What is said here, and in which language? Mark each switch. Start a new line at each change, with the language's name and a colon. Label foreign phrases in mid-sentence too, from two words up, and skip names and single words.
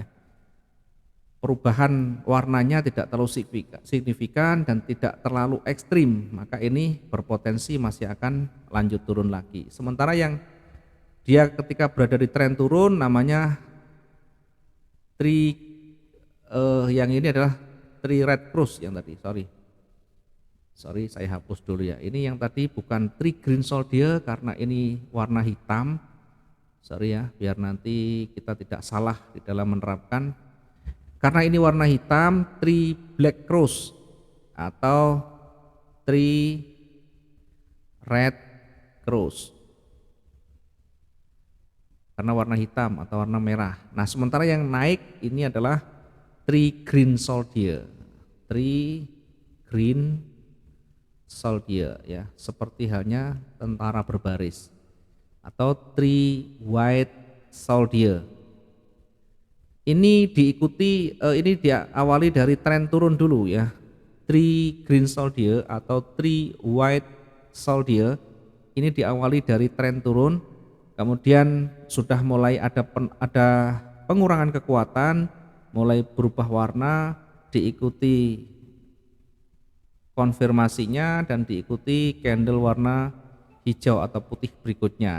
Indonesian: Perubahan warnanya tidak terlalu signifikan dan tidak terlalu ekstrim, maka ini berpotensi masih akan lanjut turun lagi. Sementara yang dia ketika berada di tren turun namanya yang ini adalah
English: three red cross
Indonesian: yang tadi, sorry saya hapus dulu ya. Ini yang tadi bukan
English: three green soldier
Indonesian: karena ini warna hitam, sorry ya, biar nanti kita tidak salah di dalam menerapkan. Karena ini warna hitam,
English: three black cross
Indonesian: atau
English: three red cross
Indonesian: karena warna hitam atau warna merah. Nah, sementara yang naik ini adalah
English: three green soldier, three green soldier
Indonesian: ya, seperti halnya tentara berbaris, atau
English: three white soldier.
Indonesian: Ini ini diawali dari tren turun dulu ya.
English: Three green soldier
Indonesian: atau
English: three white soldier
Indonesian: ini diawali dari tren turun, kemudian sudah mulai ada pengurangan kekuatan, mulai berubah warna, diikuti konfirmasinya dan diikuti candle warna hijau atau putih berikutnya.